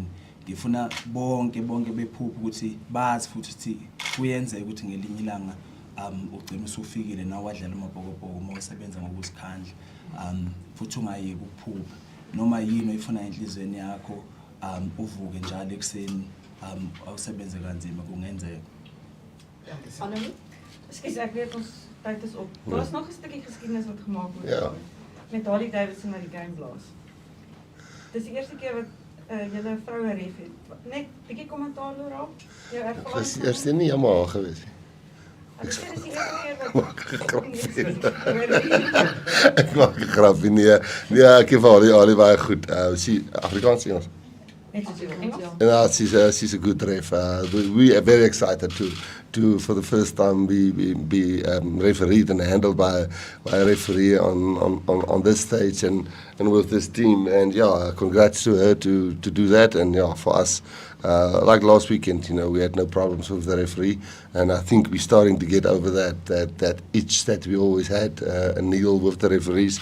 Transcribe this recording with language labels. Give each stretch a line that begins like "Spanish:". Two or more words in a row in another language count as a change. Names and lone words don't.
Zulu: Ngifuna bonke bephupha ukuthi bazi futhi ukuthi kuyenzeka ukuthi ngelinye ilanga ugcina usufikile nawe wadlala amabhokobhoko mawusebenza ngokusikhandla. Futhi ungayeki ukuphupha noma yini oyifuna enhlizweni yakho uvuke njalo ekseni awusebenze kanzima kungenzeka.
Afrikaans: Ekskuus, ek weet ons tyd is op. Daar is nog 'n stukkie geskiedenis wat gemaak word. Ja. Met Harley Davidson na die game blaas. Dis die eerste keer wat julle 'n vroue ref het. Net bietjie kommentaar daarop. Jou ervaring. Eers nie jammer gewees. Dis die eerste keer wat Ek maak 'n grapie nee, ek het al baie goed. Afrikaans Engels. Engels.
English: Yeah, she's a good ref. We are very excited to for the first time be refereed and handled by a referee on this stage and with this team. And yeah, congrats to her to do that. And yeah, for us, like last weekend, we had no problems with the referee, and I think we're starting to get over that itch that we always had, a needle with the referees.